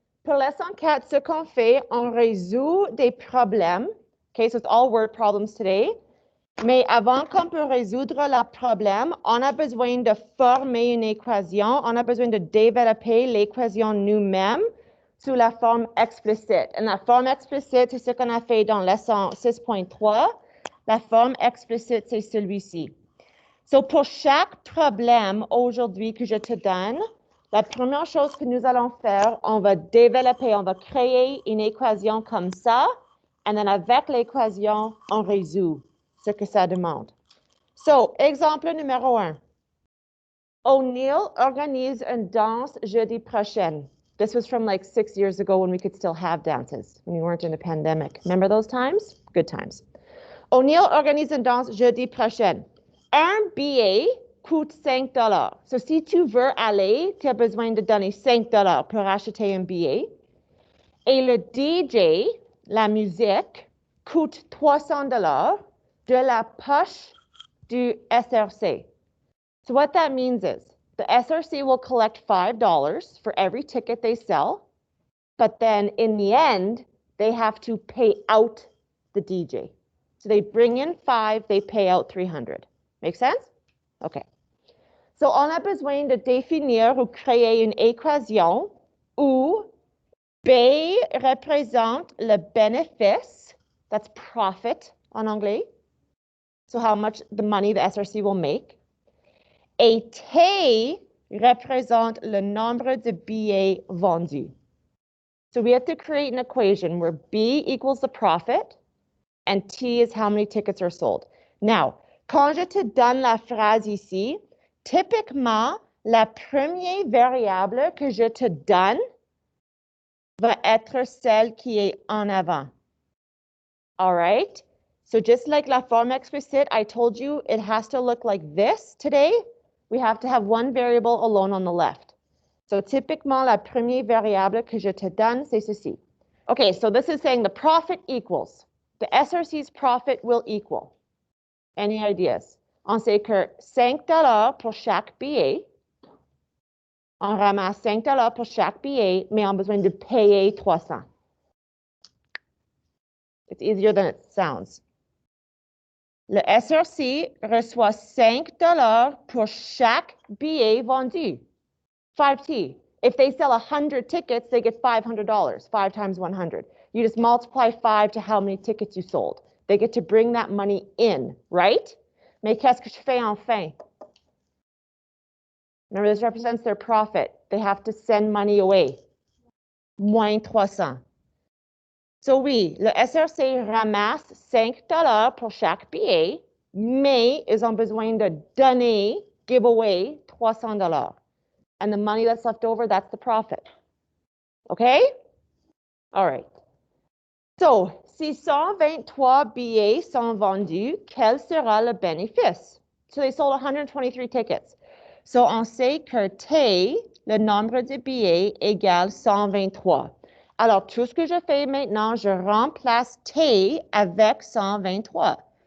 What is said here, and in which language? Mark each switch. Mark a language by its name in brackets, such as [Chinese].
[French] Pour leçon 4, ce qu'on fait, on résout des problèmes. [English] OK, so it's all word problems today. [French] Mais avant qu'on peut résoudre le problème, on a besoin de former une équation. On a besoin de développer l'équation nous-mêmes sous la forme explicite. Et la forme explicite, c'est ce qu'on a fait dans leçon 6.3. La forme explicite, c'est celui-ci. So, pour chaque problème aujourd'hui que je te donne, la première chose que nous allons faire, on va développer, on va créer une équation comme ça, et then avec l'équation, on résout ce que ça demande. So, exemple numéro 1. O'Neill organise une danse jeudi prochain. [English] This was from like 6 years ago when we could still have dances, when we weren't in a pandemic. Remember those times? Good times. [French] O'Neill organise une danse jeudi prochain. Un billet coûte 5 $. So, si tu veux aller, tu as besoin de donner 5 $ pour acheter un billet. Et le DJ, la musique, coûte 300 $ de la poche du SRC. [English] So what that means is the SRC will collect $5 for every ticket they sell, but then in the end, they have to pay out the DJ. So they bring in 5, they pay out 300. Make sense? OK. [French] So on a besoin de définir ou créer une équation où B représente le bénéfice, [English] that's profit [French] en anglais, [English] so how much the money the SRC will make, [French] et T représente le nombre de billets vendus. [English] So we have to create an equation where B equals the profit and T is how many tickets are sold. [French] Now, quand je te donne la phrase ici, typiquement, la première variable que je te donne va être celle qui est en avant. [English] All right? So just like [French] la forme explicite, [English] I told you it has to look like this today. We have to have one variable alone on the left. [French] So typiquement, la première variable que je te donne, c'est ceci. [English] Okay, so this is saying the profit equals. The SRC's profit will equal. Any ideas? [French] On sait que 5 $ pour chaque billet. On ramasse 5 $ pour chaque billet, mais on a besoin de payer 300. [English] It's easier than it sounds. [French] Le SRC reçoit 5 $ pour chaque billet vendu. 5T. [English] If they sell 100 tickets, they get $500, 5 times 100. You just multiply 5 to how many tickets you sold. They get to bring that money in, right? [French] Mais qu'est-ce que je fais en fin? [English] Remember, this represents their profit. They have to send money away. [French] Moins 300. So oui, le SRC ramasse 5 $ pour chaque billet, mais ils ont besoin de donner, [English] give away [French] 300 $. [English] And the money that's left over, that's the profit. Okay? All right. [French] So, si 123 billets sont vendus, quel sera le bénéfice? [English] So they sold 123 tickets. [French] So on sait que T, le nombre de billets, égale 123. Alors, tout ce que je fais maintenant, je remplace T avec 123.